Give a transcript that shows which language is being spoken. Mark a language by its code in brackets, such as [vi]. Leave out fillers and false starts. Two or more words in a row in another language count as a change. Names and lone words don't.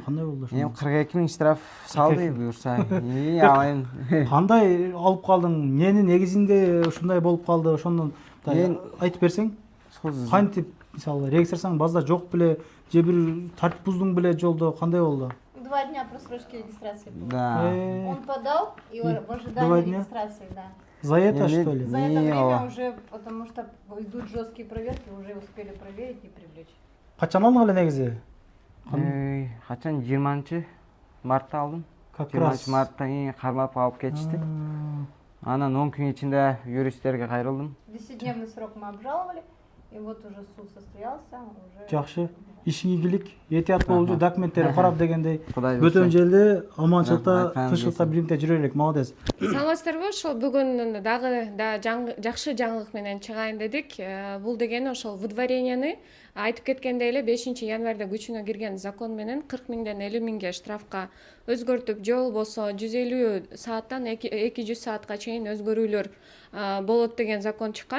[ky] Кандай болду ошо? Эми 42 000 штраф салды буюрса. Ал эми кандай алып калдың? Эмненин негизинде ушундай болуп калды? Ошондон айтып берсең? Кантип, мисалы, регистрацияң базда жок беле, же бир тартип буздуң беле жолдо, кандай болду? [ru] 2 дня просрочки регистрации. Да. Он подал и в ожидании регистрации, да. За это что ли? За это время уже, потому что идут жесткие проверки, уже успели проверить и привлечь. [ky] Качан алдың эле негизи? Качан 20 мартта алдым. [ru] Как 20 раз [ky] марттан кармап алып кетишти. Анан 10 күн ичинде юристтерге кайрылдым. [ru] 10-дневный срок мы обжаловали, и вот уже суд состоялся, уже... [ky] Жакшы. Ишиң ийгилик, этият болчу, документтерди карап дегендей. Кудай Бөтөн жерде аманчылыкта, тынччылыкта биринте жүрө элек, молодец. Саламатсыздарбы? Ошол бүгүн дагы жакшы жаңылык менен чыгайын дедик. Бул дегени ошол выдворенияны айтып кеткендей эле 5 январда күчүнө кирген закон менен 40 000ден 50 000ге штрафка өзгөртүп, же болбосо 150 сааттан 200 саатка чейин өзгөрүүлөр болот деген закон чыккан.